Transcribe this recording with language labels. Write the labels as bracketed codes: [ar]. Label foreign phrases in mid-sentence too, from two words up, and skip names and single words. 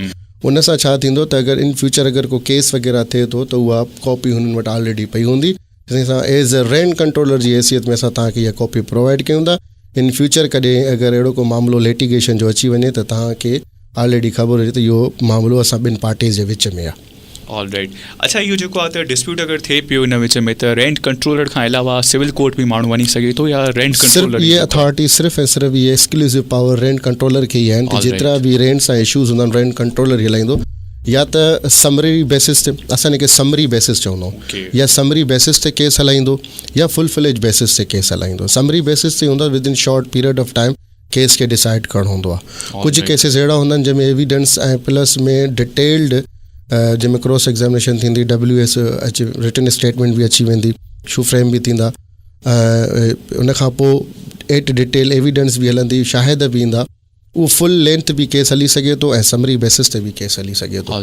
[sd] उन सां छा थींदो त अगरि [en] in future [sd] अगरि को केस वग़ैरह थिए थो त उहा कॉपी हुननि वटि ऑलरेडी पई हूंदी, जंहिं सां [en] as a rent controller [sd] जी हैसियत में असां तव्हांखे इहा कॉपी प्रोवाइड कयूं था। [en] in future [sd] कॾहिं अगरि अहिड़ो को मामिलो लिटिगेशन जो अची वञे त तव्हांखे ऑलरेडी ख़बर हुजे त इहो मामिलो असां ॿिनि पार्टीज़ जे विच में आहे। [en] All right. [sd] अच्छा, इहो जेको आहे त डिस्प्यूट अगरि थिए पियो इन विच में त [en] rent controller [sd] खां अलावा [en] civil court [sd] बि माण्हू वञी सघे थो या [en] rent controller? [sd] ये अथॉरिटी सिर्फ़ु ऐं सिर्फ़ु ये [en] exclusive power rent controller [sd] खे ई आहिनि। जेतिरा बि रेंट सां इशूज़ हूंदा आहिनि [en] rent controller [sd] ई हलाईंदो, या त [en] summary basis [sd] ते, असां हिनखे [en] summary basis [sd] चवंदा आहियूं, या [en] summary basis [sd] ते केस हलाईंदो या [en] full fledge basis [sd] ते केस हलाईंदो। [en] summary basis [sd] ते हूंदा [en] with in short period of time [sd] केस खे डिसाइड करणो हूंदो आहे। कुझु केसिस अहिड़ा हूंदा आहिनि जंहिंमें एविडेंस ऐं प्लस में डिटेल्ड जंहिंमें [en] cross examination [sd] थींदी, WS अची [en] written statement [sd] बि अची वेंदी, [en] shoe frame [sd] बि थींदा, उन खां पोइ [en] at detail evidence [sd] बि हलंदी, शाहिद बि ईंदा, उहो [en] full length [sd] बि केस हली सघे थो ऐं [en] summary basis [sd] ते बि केस हली सघे थो।